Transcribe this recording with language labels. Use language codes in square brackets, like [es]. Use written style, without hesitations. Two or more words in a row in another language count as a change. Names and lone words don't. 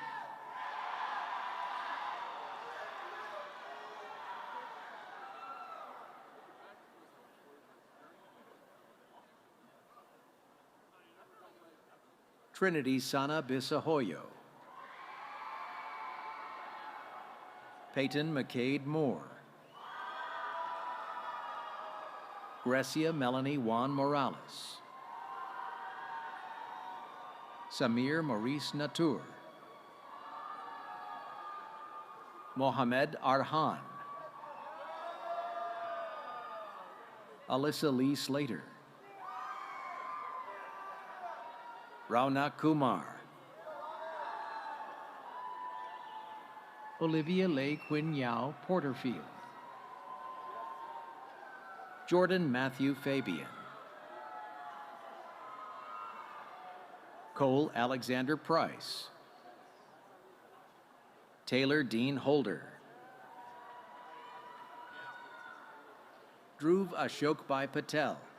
[en] Trinity Sana Bisahoyo. Peyton McCade Moore. Grecia Melanie Juan Morales. Samir Maurice Natour. Mohamed Arhan. Alyssa Lee Slater. Raunak Kumar. Olivia Lei Quinn Yao Porterfield. Jordan Matthew Fabian. Cole Alexander Price. Taylor Dean Holder. Dhruv Ashokbhai Patel.